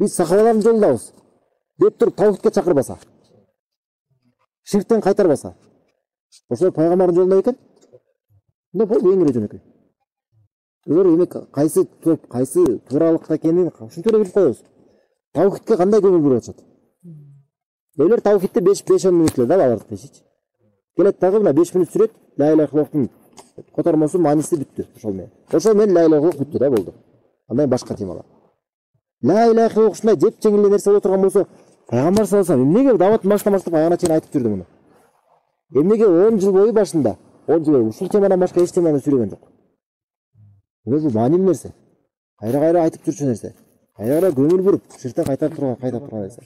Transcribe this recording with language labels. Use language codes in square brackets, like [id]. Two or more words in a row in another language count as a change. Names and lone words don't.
[ky] Биз сахабалардын жолундабыз деп туруп таухидке чакырбаса, ширктен кайтарбаса, ошол пайгамбардын жолунда экен. Эмне болду эң эле жөнөкөй. Эгер эмек кайсы топ, кайсы тууралыкта экенин ушинтип эле билип коебуз. Таухидке кандай көңүл буруп атышат? Элер таухидте 5-10 мүнөт эле да алардыкы ишичи. Келет дагы мына 5 мүнөт сүрөт, [ar] لا إله إلا الله [ky] котормосу мааниси бүттү ошол менен. Ошол менен [ar] لا إله إلا الله [ky] бүттү да болду. Андай башка темалар. [ar] لا إله إلا الله [ky] ушундай жеп жеңил нерсе боло турган болсо, пайгамбар [ar] صلى الله عليه وسلم [ky] эмнеге даваттын башынан баштап аягына чейин айтып жүрдү муну? Эмнеге 10 жыл бою башында, 10 жыл бою ушул темадан башка эч теманы сүрөгөн жок? Бул маанилүү нерсе. Кайра айтып жүрчү нерсе. Кайра көңүл буруп, ширктен кайтарып турган нерсе.